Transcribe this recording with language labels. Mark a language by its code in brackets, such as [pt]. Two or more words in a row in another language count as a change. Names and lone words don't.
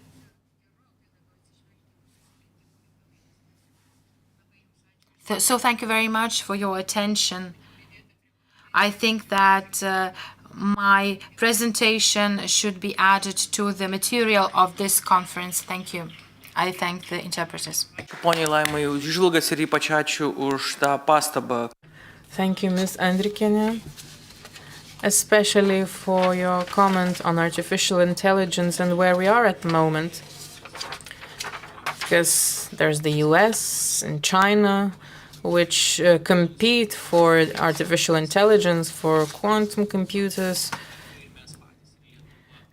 [en] So thank you very much for your attention. I think that my presentation should be added to the material of this conference. Thank you. I thank the interpreters. [lt] Poniai Laimai už įžvalgas ir ypač ačiū už tą pastabą. [en] Thank you, Ms. Andrikienė, especially for your comment on artificial intelligence and where we are at the moment. Because there's the US and China, which compete for artificial intelligence, for quantum computers.